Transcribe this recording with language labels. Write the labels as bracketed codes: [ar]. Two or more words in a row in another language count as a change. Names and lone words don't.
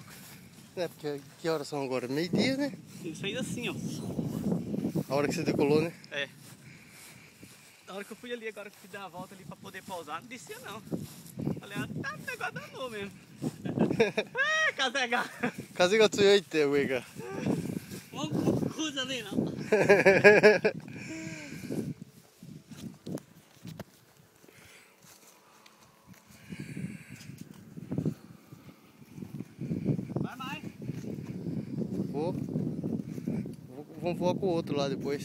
[pt] É, porque que horas são agora? Meio-dia, né? Isso fez assim, ó. A hora que você decolou, né? É. Na hora que eu fui ali, agora que eu fui dar a volta ali pra poder pausar, não descia não. Falei, ah, tá, o negócio danou mesmo. É, carregar. [ja] 風が強いって上が。 [pt] Uma coisa ali não. Vai mais. Vamos voar com o outro lá depois.